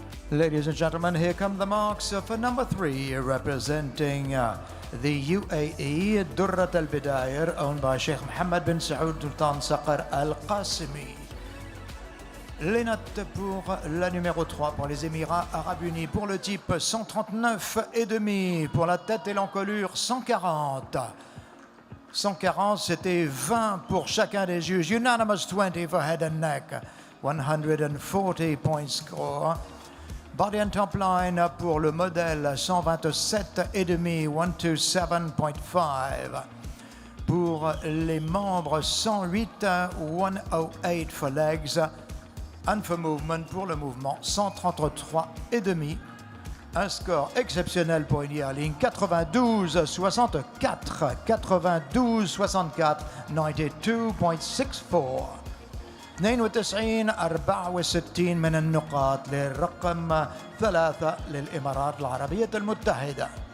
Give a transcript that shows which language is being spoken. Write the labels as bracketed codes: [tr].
[en] Ladies and gentlemen, here come the marks for number 3, representing the UAE, Durrat al-Bidair, owned by Sheikh Mohammed bin Saoud Sultan Saqar al-Qasimi. [fr] Les notes pour la numéro 3 pour les Émirats Arabes Unis, pour le type 139,5, pour la tête et l'encolure 140. 140, c'était 20 pour chacun des juges. [en] Unanimous 20 for head and neck. 140 points score. Body and top line [fr] pour le modèle [en] 127,5, 127.5. [fr] Pour les membres 108, 108 [en] for legs. And for movement, [fr] pour le mouvement [en] 133,5. [fr] Un score exceptionnel pour une yearling, 92,64. 92,64, 92.64. [ar] 92 64 من النقاط للرقم 3 للإمارات العربية المتحدة.